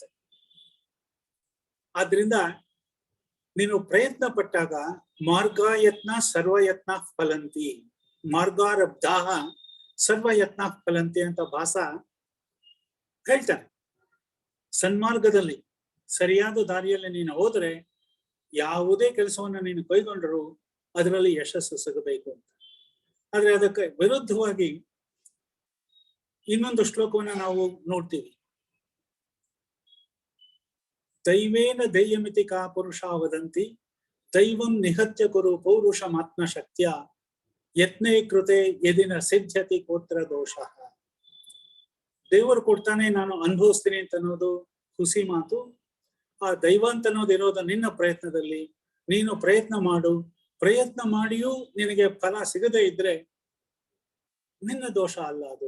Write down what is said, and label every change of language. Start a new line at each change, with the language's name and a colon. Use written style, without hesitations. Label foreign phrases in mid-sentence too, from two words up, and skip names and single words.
Kannada: ಆದ್ರಿಂದ ನೀನು ಪ್ರಯತ್ನ ಪಟ್ಟಾಗ
Sanskrit: ಮಾರ್ಗಯತ್ನ ಸರ್ವಯತ್ನ ಫಲಂತಿ, ಮಾರ್ಗಾರಬ್ಧಾಹ ಸರ್ವಯತ್ನ ಫಲಂತಿ
Kannada: ಅಂತ ಭಾಸ ಹೇಳ್ತಾನೆ. ಸನ್ಮಾರ್ಗದಲ್ಲಿ ಸರಿಯಾದ ದಾರಿಯಲ್ಲಿ ನೀನು ಹೋದ್ರೆ ಯಾವುದೇ ಕೆಲಸವನ್ನ ನೀನು ಕೈಗೊಂಡರೂ ಅದರಲ್ಲಿ ಯಶಸ್ಸು ಸಿಗಬೇಕು ಅಂತ. ಆದ್ರೆ ಅದಕ್ಕೆ ವಿರುದ್ಧವಾಗಿ ಇನ್ನೊಂದು ಶ್ಲೋಕವನ್ನ ನಾವು ನೋಡ್ತೀವಿ.
Sanskrit: ದೈವೇನ ದೈಯಮಿತಿ ಕಾ ಪುರುಷ ವದಂತಿ ದೈವಂ ನಿಹತ್ಯ ಕುರು ಪೌರುಷಮಾತ್ಮ ಶಕ್ತಿಯ ಯತ್ನೇ ಕೃತೆ ಯದಿನ ಸಿದ್ಧತಿ ಕೋತ್ರ ದೋಷ.
Kannada: ದೇವರು ಕೊಡ್ತಾನೆ, ನಾನು ಅನುಭವಿಸ್ತೀನಿ ಅಂತ ಅನ್ನೋದು ಹುಸಿ ಮಾತು. ಆ ದೈವ ಅಂತ ಅನ್ನೋದಿರೋದು ನಿನ್ನ ಪ್ರಯತ್ನದಲ್ಲಿ. ನೀನು ಪ್ರಯತ್ನ ಮಾಡು, ಪ್ರಯತ್ನ ಮಾಡಿಯೂ ನಿನಗೆ ಫಲ ಸಿಗದೇ ಇದ್ರೆ ನಿನ್ನ ದೋಷ ಅಲ್ಲ ಅದು.